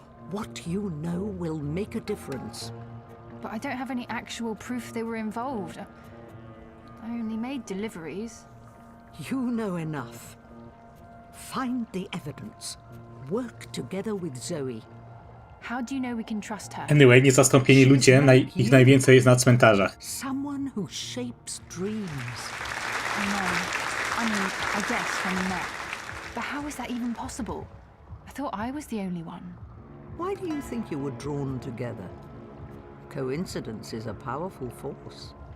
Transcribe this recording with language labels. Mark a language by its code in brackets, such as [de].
[en] What you know will make a difference. But I don't have any actual proof they were involved. I only made deliveries. You know enough. Find the evidence. Work together with Zoe. How do you know we can trust her? Anyway, [pl] niezastąpieni ludzie, ich najwięcej jest na cmentarzach. [en] Someone who shapes dreams. I know. I mean, I guess when we met. But how is that even possible? I thought I was the only one. Why do you think you were drawn together? Coincidence is a powerful force.